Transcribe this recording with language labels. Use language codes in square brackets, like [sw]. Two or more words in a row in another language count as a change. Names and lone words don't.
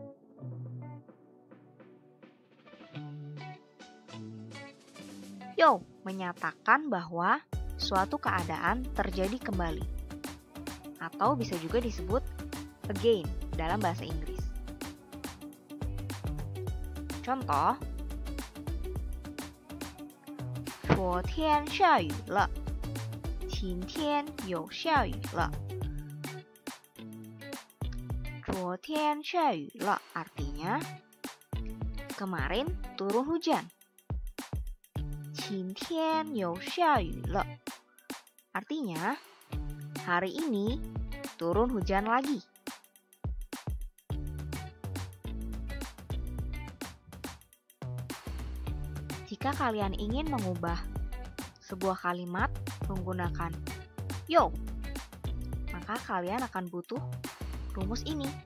[id] Yo menyatakan bahwa suatu keadaan terjadi kembali, atau bisa juga disebut again dalam bahasa Inggris. Contoh, [zh] 昨天下雨了，今天又下雨了。昨天下雨了 [id] artinya kemarin turun hujan. [zh] 今天又下雨了 [id] artinya hari ini turun hujan lagi. Jika kalian ingin mengubah sebuah kalimat menggunakan yo, maka kalian akan butuh rumus ini.